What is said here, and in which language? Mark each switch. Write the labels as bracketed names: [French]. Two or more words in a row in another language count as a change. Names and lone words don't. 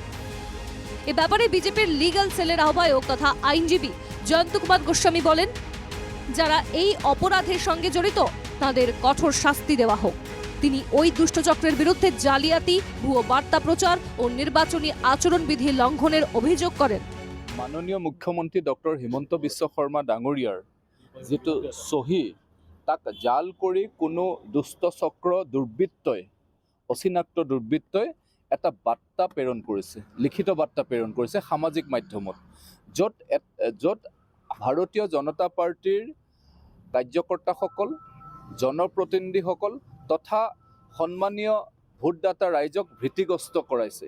[Bangla] এ ব্যাপারে বিজেপির লিগ্যাল সেলের আহ্বায়ক তথা আইনজীবী জয়ন্ত কুমার গোস্বামী বলেন, যারা এই অপরাধের সঙ্গে জড়িত তাদের কঠোর শাস্তি দেওয়া হোক। তিনি ওই দুষ্টচক্রের বিরুদ্ধে জালিয়াতি, ভুয়ো বার্তা প্রচার ও নির্বাচনী আচরণবিধি লঙ্ঘনের অভিযোগ করেন। [Assamese] মাননীয় মুখ্যমন্ত্ৰী ডক্টৰ হিমন্ত বিশ্ব শৰ্মা ডাঙৰীয়াৰ যিটো চহী, তাক জাল কৰি কোনো দুষ্ট চক্ৰ দুৰ্বৃত্তই, অচিনাক্ত দুৰ্বৃত্তই এটা বাৰ্তা প্ৰেৰণ কৰিছে, লিখিত বাৰ্তা প্ৰেৰণ কৰিছে সামাজিক মাধ্যমত, য'ত ভাৰতীয় জনতা পাৰ্টীৰ কাৰ্যকৰ্তাসকল, জনপ্ৰতিনিধিসকল তথা সন্মানীয় ভোটদাতা ৰাইজক ভীতিগ্ৰস্ত কৰাইছে।